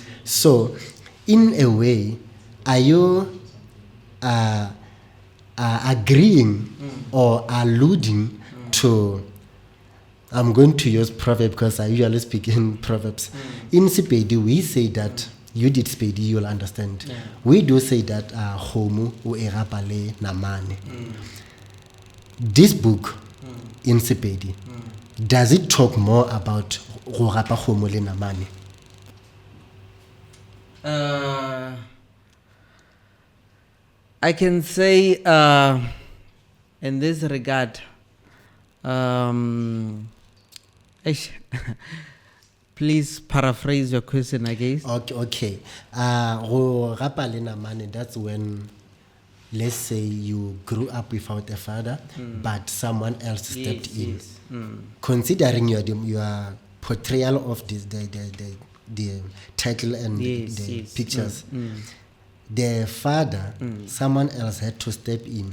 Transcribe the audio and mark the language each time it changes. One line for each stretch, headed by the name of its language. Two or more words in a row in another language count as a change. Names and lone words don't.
English: So, in a way, are you agreeing or alluding to, I'm going to use proverb because I usually speak in proverbs. In Sepedi, we say that, you did Sepedi, you'll understand. Yeah. We do say that
Northern Sotho: homo o erapale namane.
English: This book in Sepedi, does it talk more about
Northern Sotho: go rapa homo le namane?
English: I can say in this regard, please paraphrase your question again.
Northern Sotho: Okay. Go rapa le namane,
English: that's when, let's say you grew up without a father, but someone else stepped in. Yes. Considering your portrayal of this, the title and the Yes. pictures, the father, someone else had to step in